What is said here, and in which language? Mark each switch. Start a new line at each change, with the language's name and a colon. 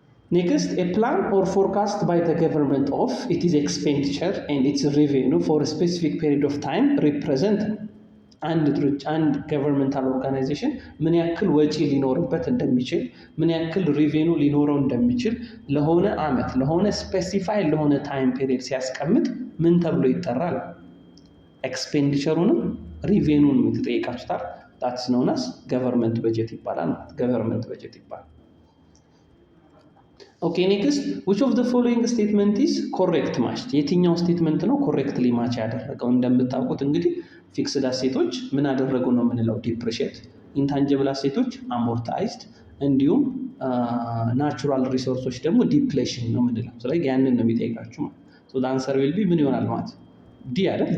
English: Next, a plan or forecast by the government of it is expenditure and its revenue for a specific period of time represent
Amharic: አንድ ገቨርንመንታል ኦርጋናይዜሽን ምን ያክል ወጪ ሊኖርበት እንደሚችል ምን ያክል ሪቬኑ ሊኖረው እንደሚችል ለሆነ አመት ለሆነ ስፔሲፋይ ለሆነ ታይም ፔሪድ ሲያስቀምጥ ምን ተብሎ ይጠራል? ኤክስፔንዲቸሩንም ሪቬኑን የምትጠይቃችሁታል።
English: that's known as government budget
Amharic: ይባላል። government budget ይባላል። ኦኬ ኔክስት
English: which of the following statement is correct matched?
Amharic: የትኛው ስቴትመንት ነው ኮሬክትሊ ማች ያደረገው? እንደምታውቁት እንግዲህ ፊክስድ አሴቶች ምን አደረጉ ነው የምንለው? ዲፕሪሺየት። ኢንታንጂብል አሴቶች አሞርታይዝድ፣ እንዲሁም ናቹራል ሪሶርሶች ደግሞ ዲፕሌሽን ነው የምንለው። ስለዚህ ያንን ነው የሚጠይቃችሁ ማለት ሶ
English: the answer will be
Amharic: ምን ይሆናል ማለት ዲ አይደል?